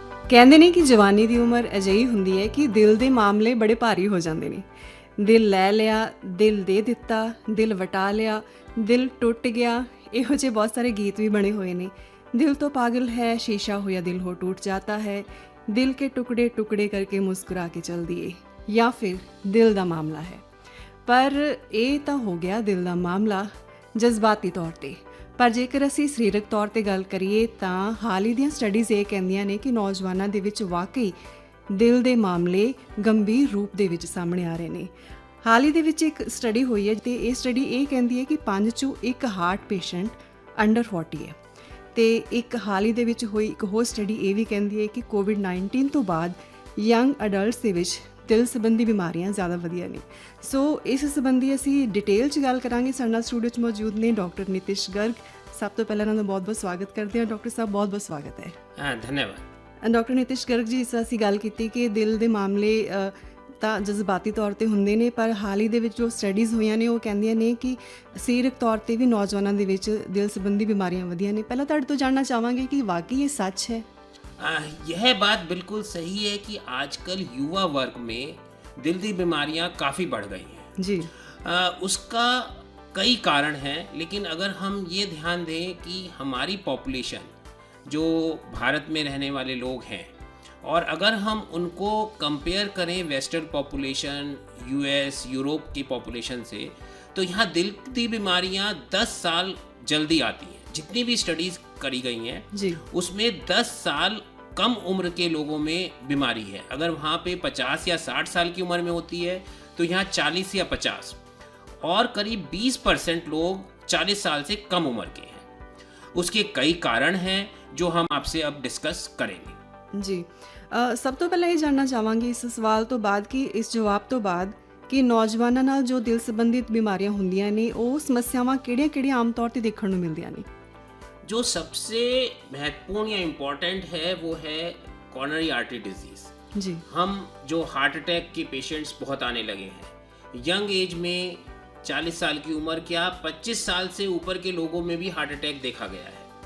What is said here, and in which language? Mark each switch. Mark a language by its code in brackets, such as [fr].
[pa] ਕਹਿੰਦੇ ਨੇ ਕਿ ਜਵਾਨੀ ਦੀ ਉਮਰ ਅਜਿਹੀ ਹੁੰਦੀ ਹੈ ਕਿ ਦਿਲ ਦੇ ਮਾਮਲੇ ਬੜੇ ਭਾਰੀ ਹੋ ਜਾਂਦੇ ਨੇ। ਦਿਲ ਲੈ ਲਿਆ, ਦਿਲ ਦੇ ਦਿੱਤਾ, ਦਿਲ ਵਟਾ ਲਿਆ, ਦਿਲ ਟੁੱਟ ਗਿਆ, ਇਹੋ ਜਿਹੇ ਬਹੁਤ ਸਾਰੇ ਗੀਤ ਵੀ ਬਣੇ ਹੋਏ ਨੇ। [hi] दिल तो पागल है, शीशा हो या दिल हो टूट जाता है, दिल के टुकड़े टुकड़े करके मुस्कुरा के चल दिए, या फिर दिल [pa] ਦਾ ਮਾਮਲਾ ਹੈ। ਪਰ ਇਹ ਤਾਂ ਹੋ ਗਿਆ ਦਿਲ ਦਾ ਮਾਮਲਾ ਜਜ਼ਬਾਤੀ ਤੌਰ ਤੇ। ਪਰ ਜੇਕਰ ਅਸੀਂ ਸਰੀਰਕ ਤੌਰ ਤੇ ਗੱਲ ਕਰੀਏ ਤਾਂ ਹਾਲ ਹੀ ਦੀਆਂ ਸਟੱਡੀਜ਼ ਇਹ ਕਹਿੰਦੀਆਂ ਨੇ ਕਿ ਨੌਜਵਾਨਾਂ ਦੇ ਵਿੱਚ ਵਾਕਈ ਦਿਲ ਦੇ ਮਾਮਲੇ ਗੰਭੀਰ ਰੂਪ ਦੇ ਵਿੱਚ ਸਾਹਮਣੇ ਆ ਰਹੇ ਨੇ। ਹਾਲ ਹੀ ਦੇ ਵਿੱਚ ਇੱਕ ਸਟੱਡੀ ਹੋਈ ਹੈ ਤੇ ਇਹ ਸਟੱਡੀ ਇਹ ਕਹਿੰਦੀ ਹੈ ਕਿ 5 ਚੋਂ 1 ਹਾਰਟ ਪੇਸ਼ੈਂਟ ਅੰਡਰ 40 ਹੈ। ਤੇ ਇੱਕ ਹਾਲ ਹੀ ਦੇ ਵਿੱਚ ਹੋਈ ਇੱਕ ਹੋਰ ਸਟੱਡੀ ਇਹ ਵੀ ਕਹਿੰਦੀ ਹੈ ਕਿ ਕੋਵਿਡ-19 ਤੋਂ ਬਾਅਦ ਯੰਗ ਅਡਲਟਸ ਦੇ ਵਿੱਚ ਦਿਲ ਸੰਬੰਧੀ ਬਿਮਾਰੀਆਂ ਜ਼ਿਆਦਾ ਵਧੀਆਂ ਨੇ। ਸੋ ਇਸ ਸੰਬੰਧੀ ਅਸੀਂ ਡਿਟੇਲ 'ਚ ਗੱਲ ਕਰਾਂਗੇ। ਸਾਡੇ ਨਾਲ ਸਟੂਡੀਓ 'ਚ ਮੌਜੂਦ ਨੇ ਡਾਕਟਰ ਨਿਤਿਸ਼ ਗਰਗ। ਸਭ ਤੋਂ ਪਹਿਲਾਂ ਇਹਨਾਂ ਦਾ ਬਹੁਤ-ਬਹੁਤ ਸਵਾਗਤ ਕਰਦੇ ਹਾਂ। ਡਾਕਟਰ ਸਾਹਿਬ ਬਹੁਤ-ਬਹੁਤ ਸਵਾਗਤ ਹੈ। ਧੰਨਵਾਦ। ਡਾਕਟਰ ਨਿਤਿਸ਼ ਗਰਗ ਜੀ, ਇਸ ਅਸੀਂ ਗੱਲ ਕੀਤੀ ਕਿ ਦਿਲ ਦੇ ਮਾਮਲੇ ਤਾਂ ਜਜ਼ਬਾਤੀ ਤੌਰ ਤੇ ਹੁੰਦੇ ਨੇ, ਪਰ ਹਾਲ ਹੀ ਦੇ ਵਿੱਚ ਜੋ ਸਟੱਡੀਜ਼ ਹੋਈਆਂ ਨੇ ਉਹ ਕਹਿੰਦੀਆਂ ਨੇ ਕਿ ਸਰੀਰਕ ਤੌਰ ਤੇ ਵੀ ਨੌਜਵਾਨਾਂ ਦੇ ਵਿੱਚ ਦਿਲ ਸੰਬੰਧੀ ਬਿਮਾਰੀਆਂ ਵਧੀਆਂ ਨੇ। ਪਹਿਲਾਂ ਤੁਹਾਡੇ ਤੋਂ ਜਾਣਨਾ ਚਾਹਾਂਗੇ ਕਿ ਵਾकई [hi] ये सच है? यह बात बिल्कुल सही है कि आजकल युवा वर्ग में दिल की बीमारियां काफ़ी बढ़ गई हैं जी। उसका कई कारण हैं, लेकिन अगर हम ये ध्यान दें कि हमारी पॉपुलेशन जो भारत में रहने वाले लोग हैं और अगर हम उनको कंपेयर करें वेस्टर्न पॉपुलेशन, यूएस, यूरोप की पॉपुलेशन से, तो यहाँ दिल की बीमारियाँ 10 साल जल्दी आती हैं। जितनी भी स्टडीज़ करी गई हैं जी, उसमें 10 साल कम उम्र के लोगों में बीमारी है। अगर वहाँ पे 50 या 60 साल की उम्र में होती है तो यहाँ 40 या 50 और करीब 20% लोग 40 साल से कम उम्र के हैं। उसके कई कारण हैं जो हम आपसे अब डिस्कस करेंगे। जी। [pa] ਸਭ ਤੋਂ ਪਹਿਲਾਂ ਇਹ ਜਾਣਨਾ ਚਾਹਾਂਗੀ ਇਸ ਸਵਾਲ ਤੋਂ ਬਾਅਦ ਕਿ ਇਸ ਜਵਾਬ ਤੋਂ ਬਾਅਦ ਕਿ ਨੌਜਵਾਨਾਂ ਨਾਲ ਜੋ ਦਿਲ ਸੰਬੰਧਿਤ ਬਿਮਾਰੀਆਂ ਹੁੰਦੀਆਂ ਨੇ ਉਹ ਸਮੱਸਿਆਵਾਂ ਕਿਹੜੀਆਂ-ਕਿਹੜੀਆਂ ਆਮ ਤੌਰ ਤੇ ਦੇਖਣ ਨੂੰ ਮਿਲਦੀਆਂ ਨੇ? [hi] जो सबसे महत्वपूर्ण या इम्पॉर्टेंट है वो है कॉर्नरी आर्टरी डिजीज़। जी। हम जो हार्ट अटैक के पेशेंट्स बहुत आने लगे हैं यंग एज में, 40 साल की उम्र, क्या 25 साल से ऊपर के लोगों में भी हार्ट अटैक देखा गया है।